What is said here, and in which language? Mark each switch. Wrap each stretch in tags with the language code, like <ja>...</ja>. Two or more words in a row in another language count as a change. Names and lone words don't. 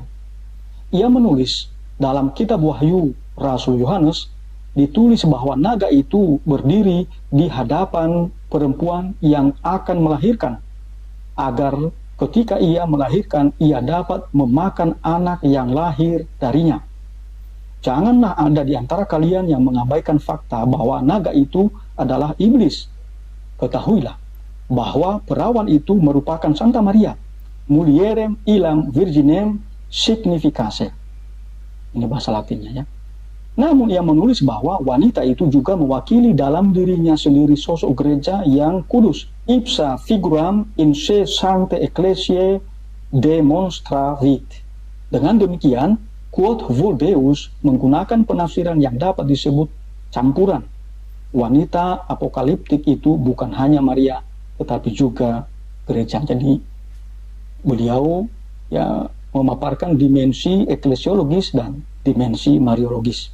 <id>Ia menulis dalam kitab Wahyu Rasul Yohanes, ditulis bahwa naga itu berdiri di hadapan perempuan yang akan melahirkan, agar ketika ia melahirkan, ia dapat memakan anak yang lahir darinya. Janganlah ada di antara kalian yang mengabaikan fakta bahwa naga itu adalah iblis. Ketahuilah bahwa perawan itu merupakan Santa Maria,</id> <la>mulierem illam virginem significae.</la> <id>Ini bahasa Latinnya ya. Namun ia menulis bahwa wanita itu juga mewakili dalam dirinya sendiri sosok gereja yang kudus.</id> <la>Ipsa figuram in se sancte ecclesiae demonstravit.</la> <id>Dengan demikian, quod Vuldeus menggunakan penafsiran yang dapat disebut campuran. Wanita apokaliptik itu bukan hanya Maria, tetapi juga gereja. Jadi beliau ya memaparkan dimensi eklesiologis dan dimensi mariologis.</id>